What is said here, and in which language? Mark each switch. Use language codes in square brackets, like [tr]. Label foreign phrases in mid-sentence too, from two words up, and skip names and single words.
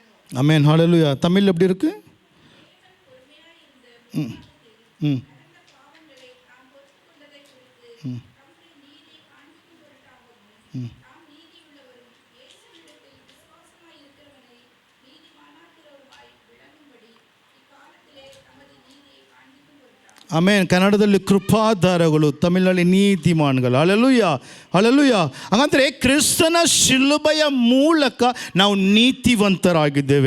[ta] ஆமென். ஹalleluya. தமிழ் எப்படி இருக்கு? ம் ம் ம் ம் ಆಮೇನ್. [kn] ಕನ್ನಡದಲ್ಲಿ ಕೃಪಾಧಾರಗಳು, ತಮಿಳಿನಲ್ಲಿ ನೀತಿಮಾನ್ಗಳು. ಹಲ್ಲೆಲೂಯಾ, ಹಲ್ಲೆಲೂಯಾ. ಹಾಗಂದ್ರೆ ಕ್ರಿಸ್ತನ ಶಿಲುಬೆಯ ಮೂಲಕ ನಾವು ನೀತಿವಂತರಾಗಿದ್ದೇವೆ.